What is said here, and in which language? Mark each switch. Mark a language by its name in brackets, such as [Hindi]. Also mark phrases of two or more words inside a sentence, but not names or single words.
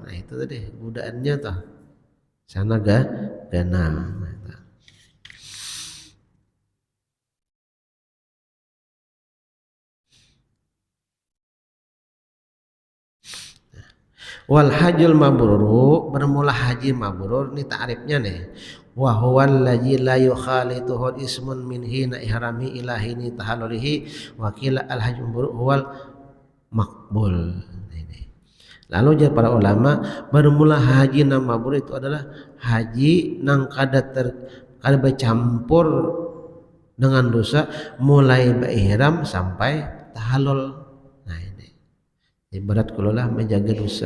[Banjar] Nah itu tadi godaannya tuh sana ganal. Nah, [Arabic] والحج المبرور, [Banjar] bermula haji mabrur ini ta'rifnya nih. [Arabic] وهو الذي لا يخالطه إثم من حين إحرامه إلى حين تحلله وقيل الحج المبرور هو المقبول. [Banjar] Ini. Lalu jadi para ulama bermula haji nang mabrur itu adalah haji nang kada bercampur dengan dosa mulai berihram sampai tahallul. Nah ini ibarat kulolah menjaga dosa.